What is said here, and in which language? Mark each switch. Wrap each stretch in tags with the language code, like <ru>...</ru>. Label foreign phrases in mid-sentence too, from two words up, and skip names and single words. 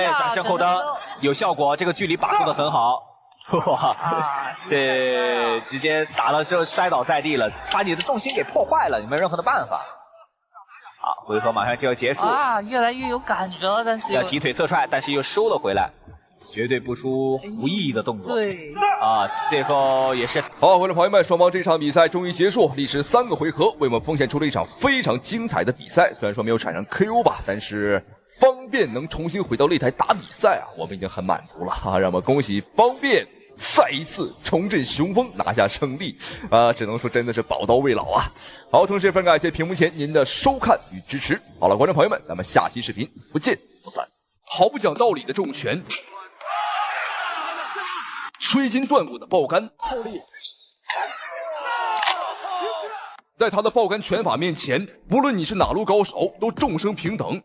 <zh>轉身後蹬有效果，這個距離把控得很好。哇，這直接打了之後摔倒在地了，把你的重心給破壞了，你沒有任何的辦法。好，回合馬上就要結束啊，越來越有感覺了，但是要提腿側踹，但是又收了回來，絕對不出無意義的動作。對啊，最後也是好，觀眾朋友們，雙方這場比賽終於結束，歷時3個回合，為我們奉獻出了一場非常精彩的比賽。雖然說沒有產生 KO 吧，但是方便能重新回到擂台打比賽啊，我們已經很滿足了啊！讓我們恭喜方便再一次重振雄風，拿下勝利啊！只能說真的是寶刀未老啊！好，同時也非常感謝屏幕前您的收看與支持。好了，觀眾朋友們，咱們下期視頻不見不散。毫不講道理的重拳，摧筋斷骨的爆桿，在他的爆桿拳法面前，不論你是哪路高手，都众生平等。</zh>